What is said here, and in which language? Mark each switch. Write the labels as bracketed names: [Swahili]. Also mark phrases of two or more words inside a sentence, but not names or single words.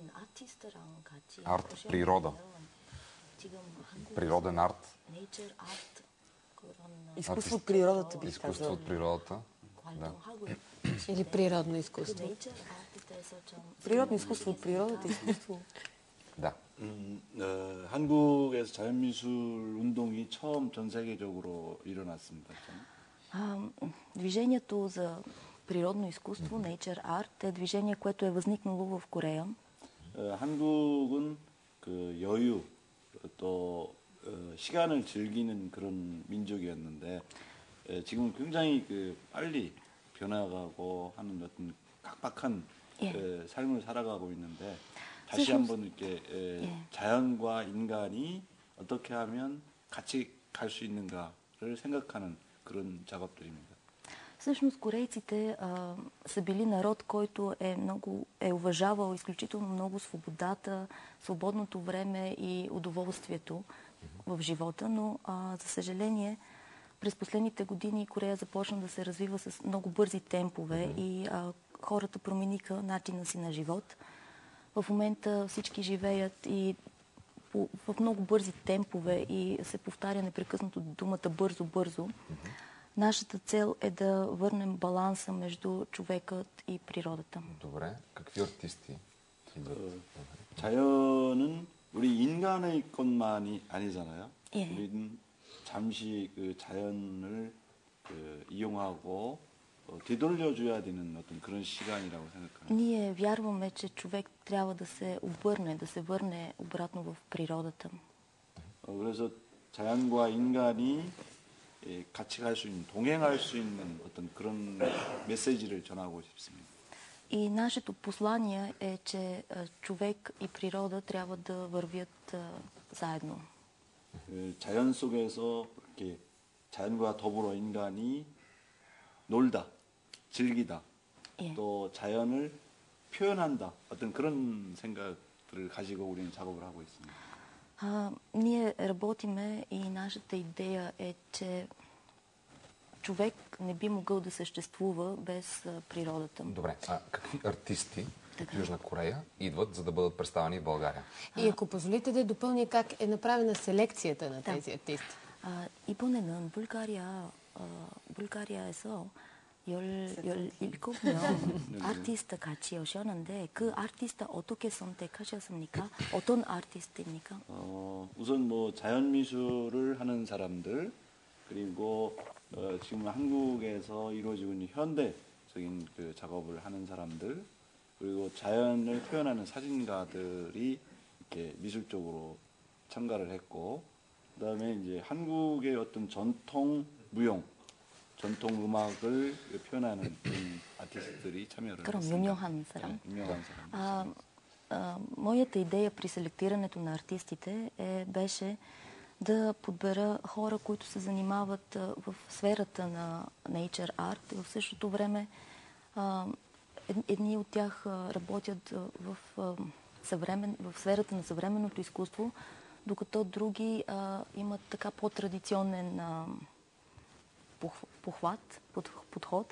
[Bulgarian] Арт, природа. Природен арт. Изкуство от природата, бих казала. Изкуство от природата. Да. Или природно изкуство. Природно изкуство от природата, изкуство. Да. [Korean] 한국에서 자연미술 운동이 처음 전 세계적으로 일어났습니다. [Bulgarian] Движението за природно изкуство, [English] Nature Art, [Bulgarian] е движение, което е възникнало в Корея. [Korean] 한국은 그 여유 또 시간을 즐기는 그런 민족이었는데 지금은 굉장히 그 빨리 변화가고 하는 어떤 각박한 삶을 살아가고 있는데 다시 한번 이렇게 자연과 인간이 어떻게 하면 같이 갈 수 있는가를 생각하는 그런 작업들입니다. [Bulgarian] Всъщност корейците са били народ, който е уважавал изключително много свободата, свободното време и удоволствието в живота, но за съжаление през последните години Корея започна да се развива с много бързи темпове и хората промениха начина си на живот. В момента всички живеят и в много бързи темпове и се повтаря непрекъснато думата бързо-бързо. Нашата цел е да върнем баланса между човекът и природата. Добре. Какви артисти идват? [Korean] 자연은 우리 인간의 것만이 아니잖아요. 예. 우리는 잠시 그 자연을 이용하고 되돌려줘야 되는 어떤 그런 시간이라고 생각합니다. [Bulgarian] Ние вярваме, че човек трябва да се обърне, да се върне обратно в природата. [Korean] 그래서 자연과 인간이 같이 갈 수 있는, 동행할 수 있는 어떤 그런 메시지를 전하고 싶습니다. [Bulgarian] И нашето послание е, че човек и природа трябва да вървят заедно. [Korean] 자연 속에서 이렇게 자연과 더불어 인간이 놀다, 즐기다, 예. 또 자연을 표현한다. 어떤 그런 생각들을 가지고 우리는 작업을 하고 있습니다. [Bulgarian] Ние работиме и нашата идея е, че човек не би могъл да съществува без природата. Добре, а какви артисти от Южна Корея идват, за да бъдат представени в България? И ако позволите да допълня как е направена селекцията на тези артисти. [Korean] 이번에는 불가리아에서 17명 아티스트 같이 오셨는데 그 아티스트 어떻게 선택하셨습니까? 어떤 아티스트입니까? 우선 뭐 자연 미술을 하는 사람들, 그리고 지금 한국에서 이루어지고 있는 현대적인 그 작업을 하는 사람들, 그리고 자연을 표현하는 사진가들이 이렇게 미술적으로 참가를 했고, 그다음에 이제 한국의 어떤 전통 무용, 전통 음악을 표현하는 아티스트들이 참여를 그럼 했습니다. 유명한 사람? 네, 유명한 사람. [Bulgarian] Моята идея при селектирането на артистите беше да подбера хора, които се занимават в сферата на [English] nature art [Bulgarian] и в същото време едни от тях работят в сферата на съвременното изкуство, докато други имат така по-традиционен подход.